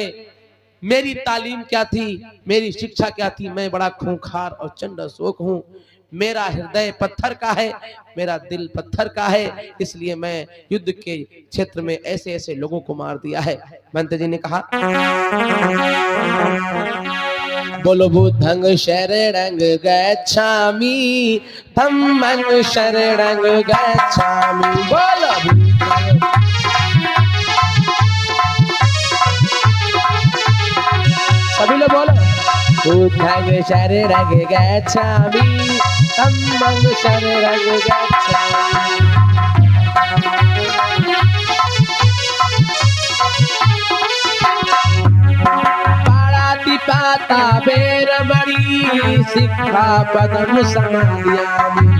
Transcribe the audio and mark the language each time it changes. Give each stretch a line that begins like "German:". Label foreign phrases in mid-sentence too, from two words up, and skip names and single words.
Hindi: मेरी तालीम क्या थी, मेरी शिक्षा क्या थी? मैं बड़ा खूंखार और चंड अशोक हूं। मेरा हृदय पत्थर का है, मेरा दिल पत्थर का है, इसलिए मैं युद्ध के क्षेत्र में ऐसे ऐसे लोगों को मार दिया है। मंत्री जी ने कहा, बोलो
Pali: बुद्धं शरणं गच्छामि, धम्मं शरणं गच्छामि।
Hindi: बोलो सभी लोग बोलो,
Pali: बुद्धं शरणं गच्छामि, धम्मं शरणं गच्छामि। पाता बेरमणि सिक्खापदं समादयामि।